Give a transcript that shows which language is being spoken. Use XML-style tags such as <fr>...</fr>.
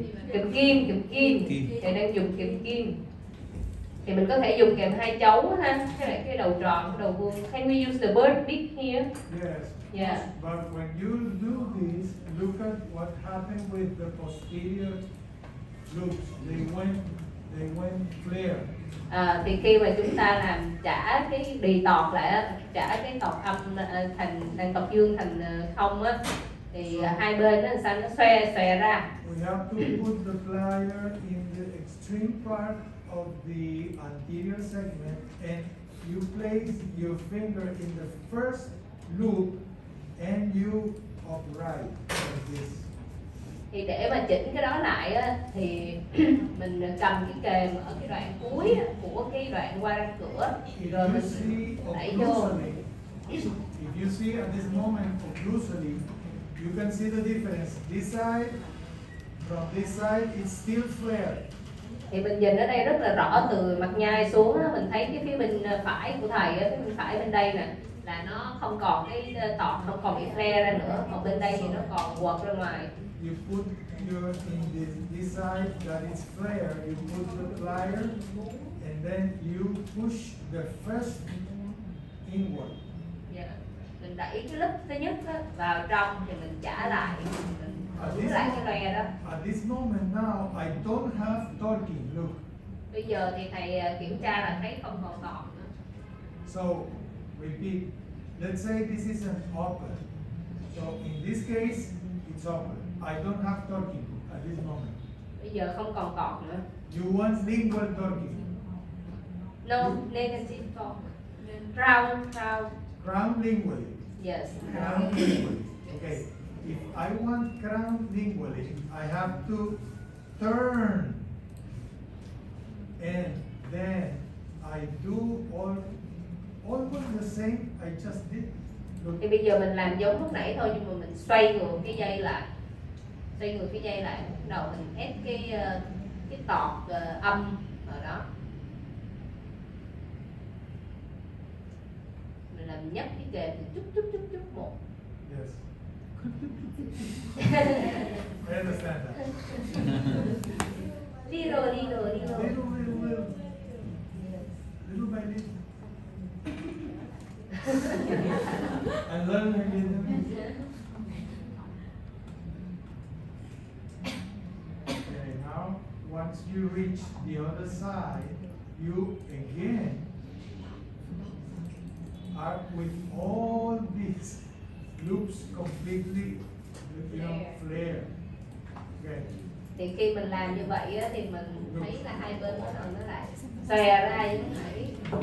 <vi>Kềm kim. Thầy đang dùng kềm kim. Thì mình có thể dùng kèm hai chấu ha, cái đầu tròn, cái đầu vuông.</vi> <en>Can we use the bird beak here? Yes. Yeah. But when you do this, look at what happened with the posterior loops. They went flare.</en> <vi>Thì khi mà chúng ta làm trả cái đì tọt lại á, trả cái tọt âm thành tọt dương thành không á, thì hai bên nó sao nó xòe ra.</vi> <en>We have to put the plier in the extreme part of the anterior segment, and you place your finger in the first loop and you upright like this.</en> <vi>Thì để mà chỉnh cái đó lại á, thì mình cầm cái kềm ở cái đoạn cuối á, của cái đoạn qua răng cửa, rồi mình đẩy vô.</vi> <en>If you see at this moment occlusally, you can see the difference. This side, from this side, it's still flared.</en> <vi>Thì mình nhìn ở đây rất là rõ từ mặt nhai xuống á, mình thấy cái phía bên phải của thầy á, phía bên phải bên đây nè, là nó không còn cái tọt, không còn bị flare ra nữa, còn bên đây thì nó còn quật ra ngoài.</vi> <en>You put your in this side that is flare, you put the plier, and then you push the first inward. Yeah.</en> <vi>Mình đẩy cái lớp thứ nhất á, vào trong thì mình trả lại, mình giữ lại cái loe đó.</vi> <en>At this moment now, I don't have torquing. Look.</en> <vi>Bây giờ thì thầy kiểm tra là thấy không còn tọt nữa.</vi> <en>So repeat. Let's say this is an upper. So in this case, it's upper. I don't have torquing at this moment.</en> <vi>Bây giờ không còn tọt nữa.</vi> <en>You want lingual torquing? No, negative tọt. Crown. Crown lingually. Yes. Crown lingually. Okay. If I want crown lingually, I have to turn, and then I do almost the same I just did. Look.</en> <vi>Thì bây giờ mình làm giống lúc nãy thôi, nhưng mà mình xoay ngược cái dây lại, bắt đầu mình ép cái tọt âm ở đó, mình làm nhấp cái kềm thì chút một.</vi> <en>Yes. I understand that. Little. Little by little. I learn again. Okay, now once you reach the other side, you again are with all these loops completely, flare. Okay.</en> <vi>Thì khi mình làm như vậy á, thì mình thấy là hai bên nó lại xòe ra như thế này.</vi>